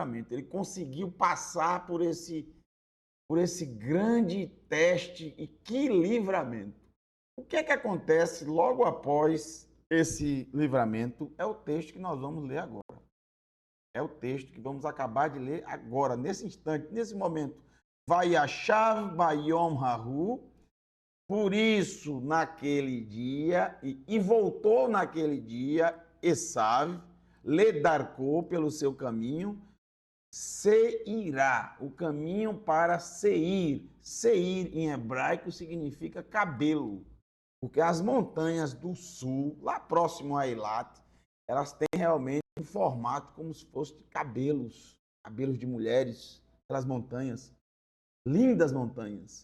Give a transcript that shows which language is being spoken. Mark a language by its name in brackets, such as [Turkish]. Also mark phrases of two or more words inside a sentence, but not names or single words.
[Portuguese] Ele conseguiu passar por esse grande teste, e que livramento. O que é que acontece logo após esse livramento? É o texto que nós vamos ler agora. É o texto que vamos acabar de ler agora, nesse instante, nesse momento. [Hebrew] וישב ביום ההוא, [Portuguese] por isso naquele dia, e voltou naquele dia, Esav, ledarcou pelo seu caminho, Seirá, o caminho para Seir. Seir em hebraico significa cabelo, porque as montanhas do sul, lá próximo a Eilat, elas têm realmente um formato como se fosse de cabelos, cabelos de mulheres, aquelas montanhas, lindas montanhas.